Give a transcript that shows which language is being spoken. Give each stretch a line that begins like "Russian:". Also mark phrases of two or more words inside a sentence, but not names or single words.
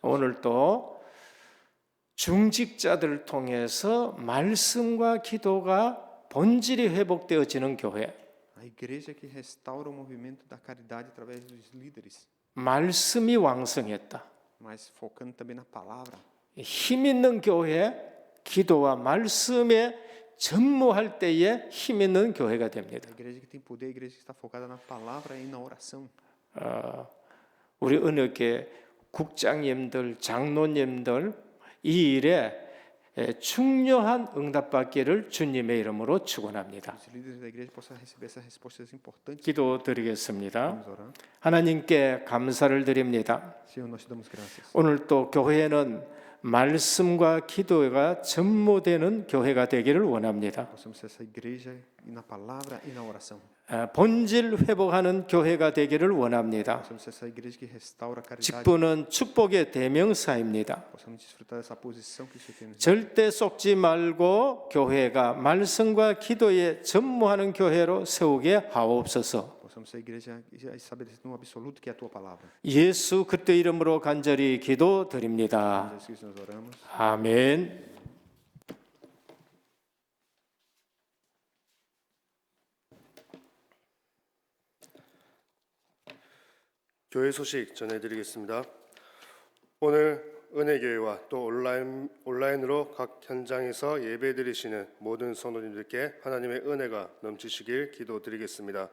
Korean: 오늘도 중직자들을 통해서 말씀과 기도가 본질이 회복되어지는 교회,
Portuguese: A igreja que restaura o movimento da caridade através dos líderes,
Korean: 말씀이 왕성했다.
Portuguese: mas focando também na palavra.
Korean: 힘 있는 교회, 기도와 말씀에 전무할 때에 힘 있는 교회가 됩니다.
Portuguese: A igreja que tem poder, a igreja que está focada na palavra e na oração.
Korean: 우리 은혜교회 국장님들, 장로님들 이 일에 중요한 응답받기를 주님의 이름으로 축원합니다.
Portuguese: Os líderes da igreja possam receber essas respostas importantes.
Korean: 기도드리겠습니다.
Portuguese: Vamos orar.
Korean: 하나님께 감사를 드립니다.
Portuguese: Senhor, nós te damos graças.
Korean: 오늘 또 교회는 말씀과 기도가 전무되는 교회가 되기를 원합니다.
Portuguese: Possamos ser essa igreja e na palavra e na oração.
Korean: 본질 회복하는 교회가 되기를 원합니다.
Portuguese: Possamos ser essa igreja que restaura a caridade.
Korean: 직분은 축복의 대명사입니다.
Portuguese: Possamos desfrutar dessa posição que o Senhor tem nos dado.
Korean: 절대 속지 말고 교회가 말씀과 기도에 전무하는 교회로 세우게 하옵소서.
Portuguese: Possamos ser a igreja estabelecida no absoluto que é a tua palavra.
Korean: 예수 그리스도 이름으로 간절히 기도드립니다.
Portuguese: Jesus Cristo nós oramos.
Korean: 아멘. 교회 소식 전해드리겠습니다. 오늘 은혜교회와 또 온라인으로 각 현장에서 예배드리시는 모든 성도님들께 하나님의 은혜가 넘치시길 기도드리겠습니다.